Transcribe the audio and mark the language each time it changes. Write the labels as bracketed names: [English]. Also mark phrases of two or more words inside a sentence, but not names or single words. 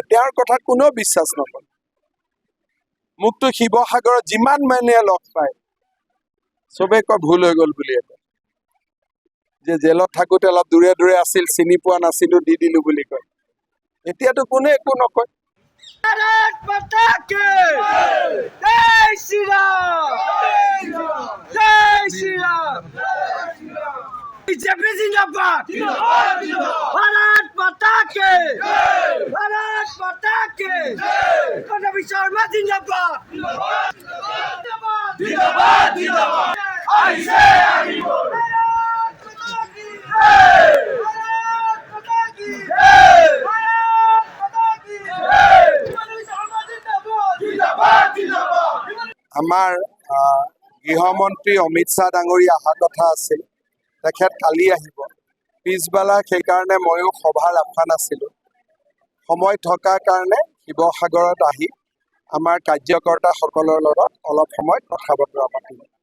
[Assamese] তেওঁৰ কথাত কোনেও বিশ্বাস নকৰে। মোকতো শিৱসাগৰত যিমান মানুহে লগ পায় চবে কয় ভুল হৈ গ'ল বুলি কয়, যে জেলত থাকোঁতে অলপ দূৰে দূৰে আছিল, চিনি পোৱা নাছিলো, দি দিলো বুলি কয়। এতিয়াতো কোনে একো নকয়। [Hindi] भारत माता की जय श्री राम, जय श्री राम, बीजेपी जिंदाबाद, भारत माता की, भारत माता की, कौन शर्मा जिंदाबाद, जिंदाबाद, जिंदाबाद, जिंदाबाद, ऐसे आगे बोलो, भारत माता की जय, भारत माता की जय, भारत माता की जय, कौन शर्मा जिंदाबाद, जिंदाबाद, जिंदाबाद। [Assamese] আমাৰ গৃহমন্ত্ৰী অমিত শ্বাহ ডাঙৰীয়া অহা কথা আছিল। তেখেত কালি আহিব। পিছবেলা সেইকাৰণে ময়ো সভা ৰখা নাছিলোঁ। সময় থকাৰ কাৰণে শিৱসাগৰত আহি আমাৰ কাৰ্যকৰ্তাসকলৰ লগত অলপ সময় কথা বতৰা পাতিলোঁ।